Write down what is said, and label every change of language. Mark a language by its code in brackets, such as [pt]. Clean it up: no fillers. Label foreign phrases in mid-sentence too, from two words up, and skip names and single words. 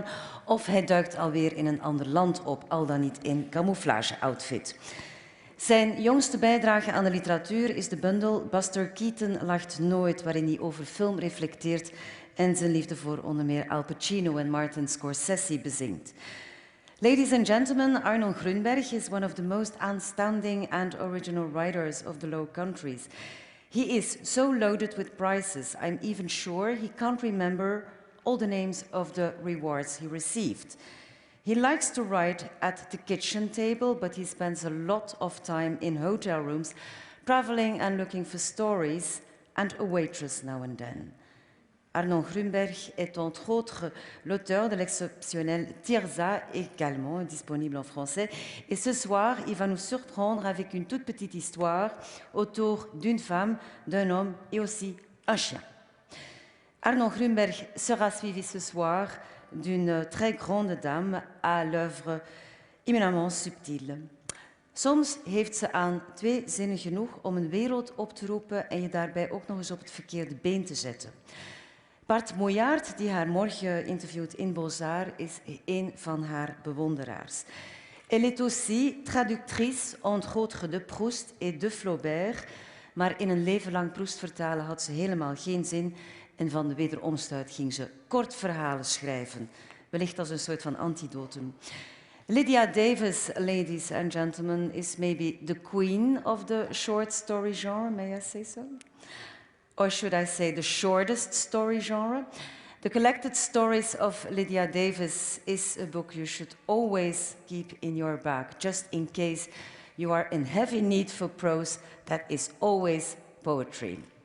[nl] Of hij duikt alweer in een ander land op, al dan niet in camouflage-outfit. Zijn jongste bijdrage aan de literatuur is de bundel Buster Keaton lacht nooit, waarin hij over film reflecteert en zijn liefde voor onder meer Al Pacino en Martin Scorsese bezingt. [en] Ladies and gentlemen, Arnon Grunberg is one of the most outstanding and original writers of the Low Countries. He is so loaded with prizes, I'm even sure he can't remember all the names of the rewards he received. He likes to write at the kitchen table, but he spends a lot of time in hotel rooms, traveling and looking for stories, and a waitress now and then. [fr] Arnon Grunberg est entre autres l'auteur de l'exceptionnel Tirza, également disponible en français. Et ce soir, il va nous surprendre avec une toute petite histoire autour d'une femme, d'un homme et aussi un chien. Arnon Grunberg sera suivi ce soir d'une très grande dame à l'œuvre éminemment subtiele. [nl] Soms heeft ze aan twee zinnen genoeg om een wereld op te roepen en je daarbij ook nog eens op het verkeerde been te zetten. Bart Moyaert, die haar morgen interviewt in Beaux-Arts, is een van haar bewonderaars. [fr] Elle est aussi traductrice, entre autres de Proust et de Flaubert, [nl] maar in een leven lang Proust vertalen had ze helemaal geen zin en van de wederomstuit ging ze kort verhalen schrijven, wellicht als een soort van antidotum. Lydia Davis, [en] ladies and gentlemen, is maybe the queen of the short story genre, may I say so? Or should I say the shortest story genre? The Collected Stories of Lydia Davis is a book you should always keep in your bag, just in case you are in heavy need for prose that is always poetry.